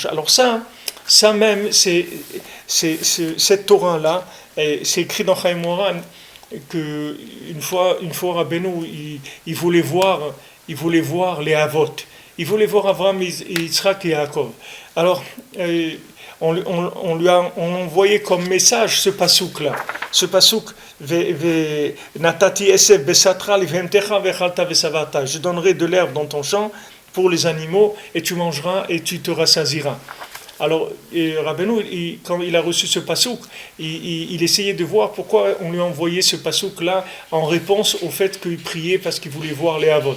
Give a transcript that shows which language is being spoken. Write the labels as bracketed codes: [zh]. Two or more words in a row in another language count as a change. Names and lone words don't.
[fr] Alors ça même, cette Torah-là, c'est écrit dans Chaim Moran que une fois Rabbeinu il voulait voir les Avot, il voulait voir Avraham, Yitzhak et Yaakov. Alors on envoyait comme message ce pasouk là, ce pasouk [he] נתתי עשב בשדך לבהמתך ואכלת ושבעת. [fr] Je donnerai de l'herbe dans ton champ pour les animaux et tu mangeras et tu te rassasiras. Alors, Rabbeinu, quand il a reçu ce pasouk, il essayait de voir pourquoi on lui a envoyé ce pasouk-là en réponse au fait qu'il priait parce qu'il voulait voir les Avot.